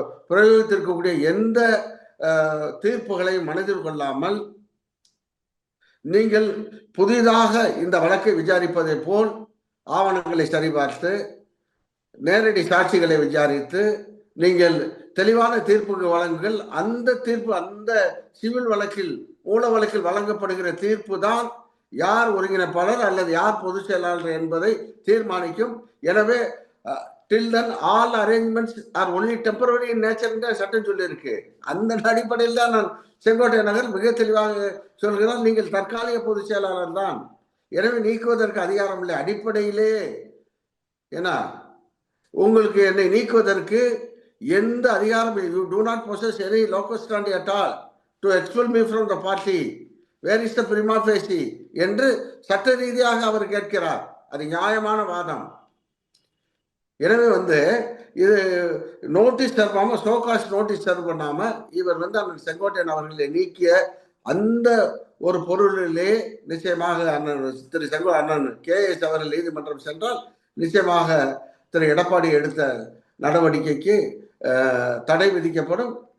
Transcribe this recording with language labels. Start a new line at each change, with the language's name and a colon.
Tamil: பிரயோகித்திருக்கக்கூடிய எந்த தீர்ப்புகளையும் மனதில் கொள்ளாமல் நீங்கள் புதிதாக இந்த வழக்கை விசாரிப்பதை போல் ஆவணங்களை சரிபார்த்து நேரடி சாட்சிகளை விசாரித்து நீங்கள் தெளிவான தீர்ப்புக்கு வழங்குங்கள். அந்த தீர்ப்பு அந்த சிவில் வழக்கில் மூல வழக்கில் வழங்கப்படுகிற தீர்ப்பு தான் யார் ஒருங்கிணைப்பாளர் அல்லது யார் பொதுச் செயலாளர் என்பதை தீர்மானிக்கும். எனவே
English: till then all arrangements are only temporary in nature
Tamil: என்ற சட்டம் சொல்லியிருக்கு. அந்த அடிப்படையில் தான் நான் செங்கோட்டையன் நகர் மிக தெளிவாக சொல்கிறார், நீங்கள் தற்காலிக பொதுச் செயலாளர் தான், எனவே நீக்குவதற்கு அதிகாரம் இல்லை. அடிப்படையிலே ஏன்னா உங்களுக்கு என்னை நீக்குவதற்கு எந்த அதிகாரம்,
English: you do not possess any locus standi at all to expel me from the party, where is the prima facie
Tamil: என்று சட்ட ரீதியாக அவர் கேட்கிறார். அது நியாயமான வாதம். எனவே இது நோட்டீஸ் தருவாம சோகாஸ்ட் நோட்டீஸ் சர்வ் பண்ணாம இவர் அண்ணன் செங்கோட்டையன் அவர்களை நீக்கிய அந்த ஒரு பொருளிலே நிச்சயமாக அண்ணன் KS அவர்கள் நீதிமன்றம் சென்றால் நிச்சயமாக திரு எடப்பாடி எடுத்த நடவடிக்கைக்கு தடை விதிக்கப்படும்.